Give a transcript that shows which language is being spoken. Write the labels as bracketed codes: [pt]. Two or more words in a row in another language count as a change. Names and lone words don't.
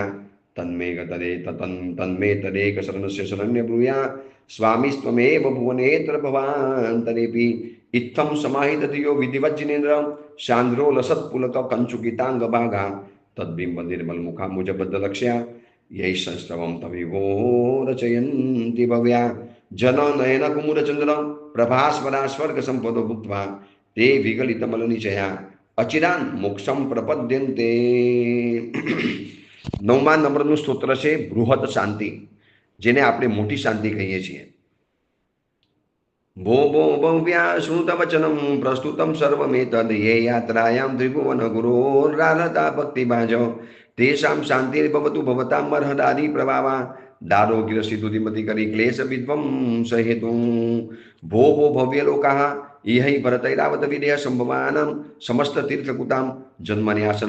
[sa] तन्मे गतदे तन्मे तदेक शरणस्य शरण्य ब्रूया स्वामिस्त्वमेव भुवनेत्र भवान्तरेऽपि इत्थं समाहितधियो विधिवज्जिनेन्द्र शान्द्रो लसत्पुलक कञ्चुकिताङ्गभागा तद्बिम्ब निर्मलमुखाम्बुजबद्धलक्ष्या यैः संस्तवं तविवो रचयन्ति भव्या जननयनकुमुदचन्द्र प्रभास्वरा स्वर्गसम्पदो भुक्त्वा ते विगलितमलनिचया अचिरान् मोक्षं प्रपद्यन्ते। [gu] 9મા નંબરનું સ્તોત્ર છે બૃહદ શાંતિ, જેને આપણે મોટી શાંતિ કહીએ છીએ. [sa] भो भो भव्या श्रुतवचनं प्रस्तुतं सर्वमेतद् ये यात्रायां त्रिभुवन गुरोर्राधता भक्तिभाज तेषां शान्तिर्भवतु भवतां मर्हदादि प्रभावा दारोगिरसिद्धुतिमति करि क्लेश विध्वंस हेतु भो भो भव्यलोकाः इहै भरतैरावत विदेह संभवानां समस्त तीर्थकुतां जन्मन्यासन